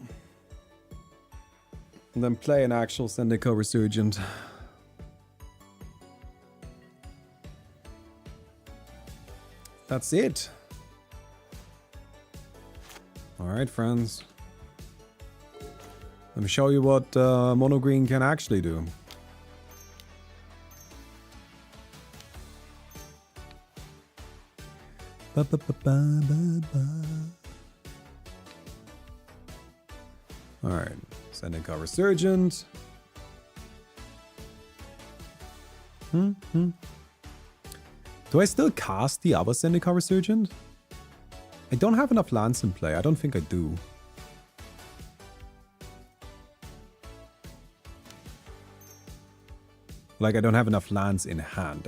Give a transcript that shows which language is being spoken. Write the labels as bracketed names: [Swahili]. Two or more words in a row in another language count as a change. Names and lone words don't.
[English] And then play an actual Zendikar Resurgent. That's it. Alright, friends. Let me show you what mono green can actually do. Ba, ba, ba, ba, ba, ba. Alright, Zendikar Resurgent. Do I still cast the other Zendikar Resurgent? I don't have enough lands in play. I don't think I do. Like, I don't have enough lands in hand.